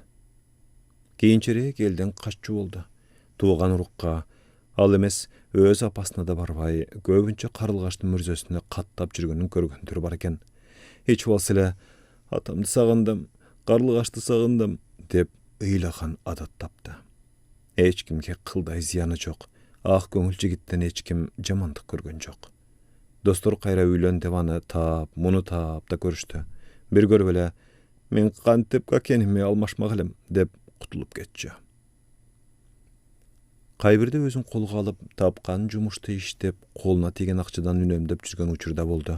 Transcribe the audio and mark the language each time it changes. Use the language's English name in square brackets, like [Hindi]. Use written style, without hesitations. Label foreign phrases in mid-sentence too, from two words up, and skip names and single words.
[Kyrgyz] Кийинчерээк элден каччу болду. Тууган урукка, ал эмес өз апасына да барбай, көбүнчө Карлыгачтын мүрзөсүнө каттап жүргөнүн көргөндөр бар экен. Эч болсо эле атамды сагындым, Карлыгачты сагындым деп ыйлаган адат тапты. Eç kimge kılday ziyаны жок. Ак көңүл жигиттен эч ким жамандык көргөн жок. Достор кайра үйлөн деп аны таап, муну таап да көрүштү. Бир көрүп эле мен кантип какениме алмашмак элем деп кутулуп кетчү. Кайбирде өзүн колго алып, тапкан жумушты иштеп, колуна тийген акчадан үнөмдөп жүргөн учурда болду.